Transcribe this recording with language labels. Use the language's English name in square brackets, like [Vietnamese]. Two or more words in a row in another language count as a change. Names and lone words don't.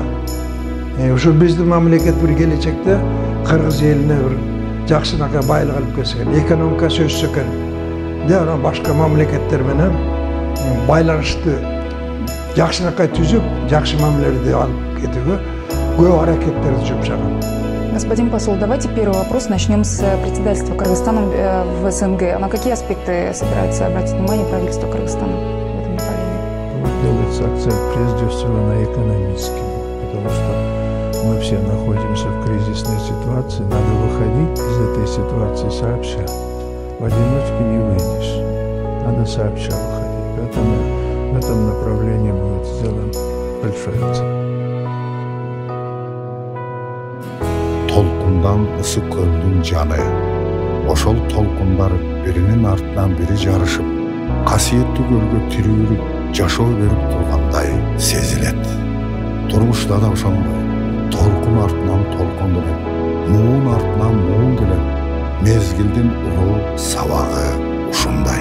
[Kyrgyz] Ошо биздин мамлекет бир келечекте Кыргыз элине бир жакшынакай байлык алып келсе экен, экономикасы өссө экен. Жана башка мамлекеттер менен байланышты жакшынакай түзүп, жакшы мамилелерди алып кетүүгө көп аракеттерди жумшаган. [Russian] Господин посол, давайте первый вопрос начнем с председательства Кыргызстана в СНГ. На какие аспекты собирается обратить внимание правительство Кыргызстана в этом направлении? Делается акцент прежде всего на экономическом, потому что мы все находимся в кризисной ситуации, надо выходить из этой ситуации сообща. В одиночку не выйдешь, надо сообща выходить. Поэтому в этом направлении будет сделан большой акцент. [Kyrgyz] Толкундан ысы көлдүн жаны, ошол толкундар биринин артынан бири жарышып, касиеттүү көлгө тирүүлүк жашоо берип тургандай сезилет. Турмушта да ошондой, толкун артынан толкун келет, муун артынан муун келет, мезгилдин улуу сабагы ушундай.